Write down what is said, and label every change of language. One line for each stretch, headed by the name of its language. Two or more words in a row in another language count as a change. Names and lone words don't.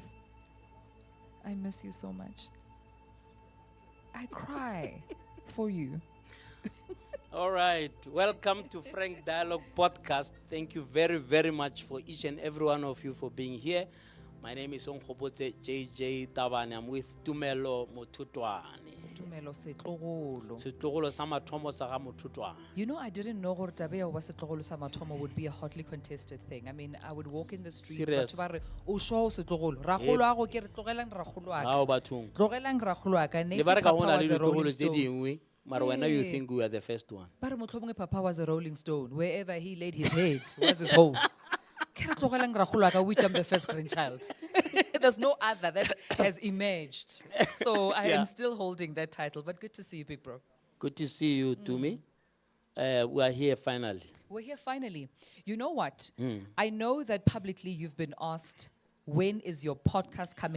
English: I miss you so much. I cry for you. All right, welcome to Frank Dialogue Podcast. Thank you very, very much for each and every one of you for being here. My name is Onkgopotse JJ Tabane. I'm with Tumelo Motutwane.
Northern Sotho: Tumelo setlogolo. Setlogolo sa mathomo sa ga Motutwane.
English: You know, I didn't know
Northern Sotho: gore taba ya ho ba setlogolo sa mathomo
English: would be a hotly contested thing. I mean, I would walk in the streets. Serious?
Northern Sotho: Batho ba re, o sho setlogolo. Ragolo a go ke re tlogelang ragolo a
English: How
Northern Sotho: ka.
English: about you?
Northern Sotho: Tlogelang ragolo a ka. Le
English: Next
Northern Sotho: ba re ka
English: papa
Northern Sotho: hona le
English: was a
Northern Sotho: ditlogolo
English: rolling
Northern Sotho: tse
English: stone.
Northern Sotho: dingwe, mara wena you
English: Hey. think we are the first one. But motlhomongwe papa was a rolling stone. Wherever he laid his head was his home.
Northern Sotho: Ke re tlogelang ragolo a ka,
English: which I'm the first grandchild. There's no other that has emerged. So I Yeah. am still holding that title. But good to see you, big bro. Good to see you, Tumi. We are here finally. We're here finally. You know what? I know that publicly you've been asked, when is your podcast coming